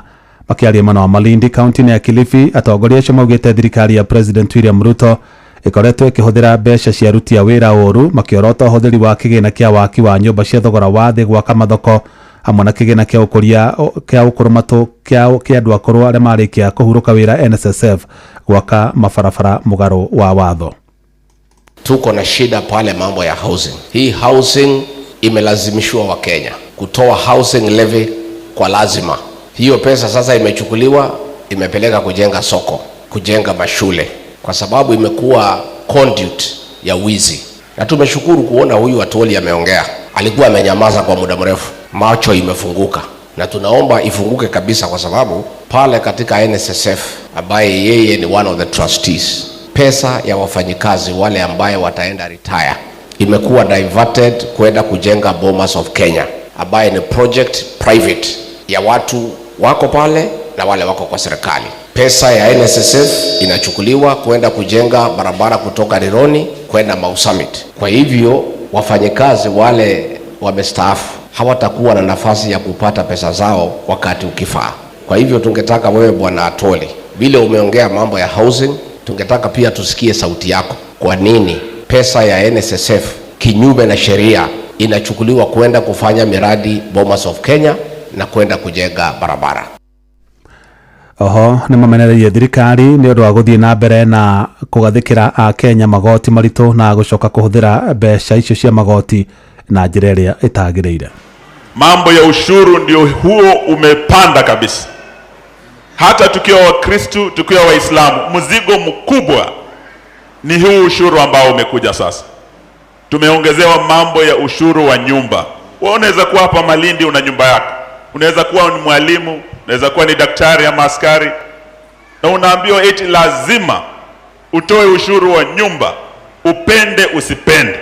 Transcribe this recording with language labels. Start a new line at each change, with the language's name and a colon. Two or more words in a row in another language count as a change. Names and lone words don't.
Kikuyu: Makiaria mwena wa Malindi kaunti-inĩ ya Kilifi, atongoria acio maugĩte thirikari ya President William Ruto ĩkoretwo ĩkĩhũthĩra mbeca cia aruti a wĩra ũũru, makiorota ũhũthĩri wa kĩgĩna kĩa waki wa nyũmba cia thogora wa thĩ gwaka mathoko hamwe na kĩgĩna kĩa ũkũria kĩa ũkũrũmatũ kĩa andũ akũrũ arĩa marĩkia kũhurũka wĩra NSSF gwaka mabarabara mũgarũ wa watho.
Swahili: Tuko na shida pale mambo ya housing. Hii housing imelazimishwa wa Kenya kutoa
English: housing levy
Swahili: kwa lazima. Hiyo pesa sasa imechukuliwa, imepeleka kujenga soko, kujenga mashule, kwa sababu imekuwa conduit ya wizi. Na tumeshukuru kuona huyu Atwoli ameongea. Alikuwa amenyamaza kwa muda mrefu, macho imefunguka, na tunaomba ifunguke kabisa, kwa sababu pale katika NSSF ambaye yeye ni
English: one of the trustees,
Swahili: pesa ya wafanyikazi wale ambaye wataenda retire imekuwa diverted kwenda kujenga Bomas of Kenya, ambaye ni
English: project private
Swahili: ya watu wako pale na wale wako kwa serikali. Pesa ya NSSF inachukuliwa kwenda kujenga barabara kutoka Rironi kwenda Mau Summit. Kwa hivyo wafanyikazi wale wamestaafu hawatakuwa na nafasi ya kupata pesa zao wakati ukifaa. Kwa hivyo tungetaka wewe Bwana Atwoli, vile umeongea mambo ya housing, tungetaka pia tusikie sauti yako. Kwa nini pesa ya NSSF kinyume na sheria inachukuliwa kwenda kufanya miradi Bomas of Kenya na kwenda kujenga barabara?
Kikuyu: Oho nĩ mamenereirie thirikari nĩ ũndũ wa gũthiĩ na mbere na kũgathĩkĩra a Kenya magoti maritũ na gũcoka kũhũthĩra mbeca icio cia magoti na njĩra ĩrĩa ĩtagĩrĩire.
Swahili: Mambo ya ushuru ndio huo umepanda kabisa. Hata tukiwa Wakristo, tukiwa Waislamu, mzigo mkubwa ni huu ushuru ambao umekuja sasa. Tumeongezewa mambo ya ushuru wa nyumba. Wewe unaweza kuwa hapa Malindi una nyumba yako. Unaweza kuwa ni mwalimu, unaweza kuwa ni daktari ama askari, na unaambiwa eti lazima utoe ushuru wa nyumba, upende usipende.